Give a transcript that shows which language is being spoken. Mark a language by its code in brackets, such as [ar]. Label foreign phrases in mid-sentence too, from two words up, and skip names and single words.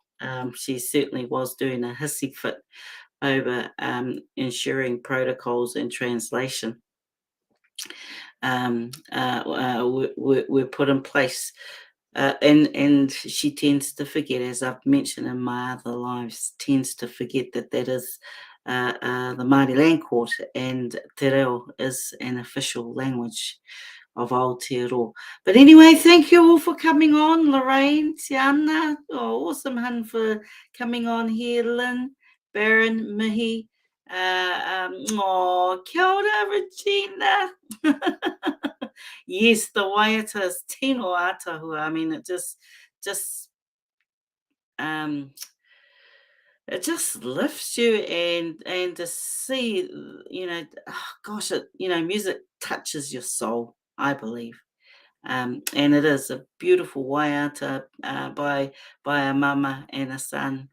[en] She certainly was doing a hissy fit over ensuring protocols and translation were put in place. And she tends to forget, as I've mentioned in my other lives, tends to forget that is the Māori Land Court, and [mi] te reo [en] is an official language of Aotearoa. But anyway, thank you all for coming on. Lorraine, Tiana, awesome hun for coming on here. Lynn, Baron, [mi] Mihi, kia ora, [en] Regina. Yes, the waiata is [mi] tino atahua. [en] I mean, just um it just lifts you, and to see, gosh, music touches your soul, I believe. And it is a beautiful waiata by a mama and a son.